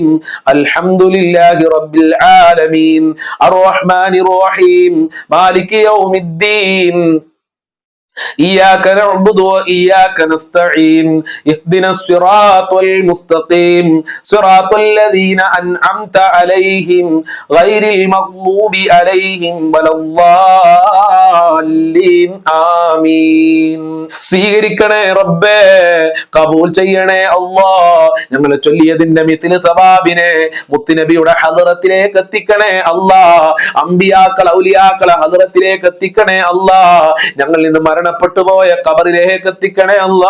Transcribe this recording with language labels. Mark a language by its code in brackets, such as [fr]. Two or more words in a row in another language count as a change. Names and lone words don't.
[ar] الحمد لله رب العالمين الرحمن الرحيم مالك يوم الدين إياك نعبد وإياك نستعين اهدنا الصراط المستقيم صراط الذين أنعمت عليهم غير المغضوب عليهم ولا الضالين آمين. [ml] സ്വീകരിക്കണേ റബ്ബേ, കബൂൽ ചെയ്യണേ അല്ലാ. ഞങ്ങൾ ചൊല്ലിയതിന്റെ മിഥില് സവാബിനെ മുത്തുനബിയുടെ ഹദറത്തിലേക്ക് എത്തിക്കണേ അല്ലാ. അമ്പിയാക്കൾ ഔലിയാക്കളെ ഹദറത്തിലേക്ക് എത്തിക്കണേ അല്ലാ. ഞങ്ങൾ ഇന്ന് മരണപ്പെട്ടു പോയ ഖബറിലേക്ക് എത്തിക്കണേ അല്ലാ.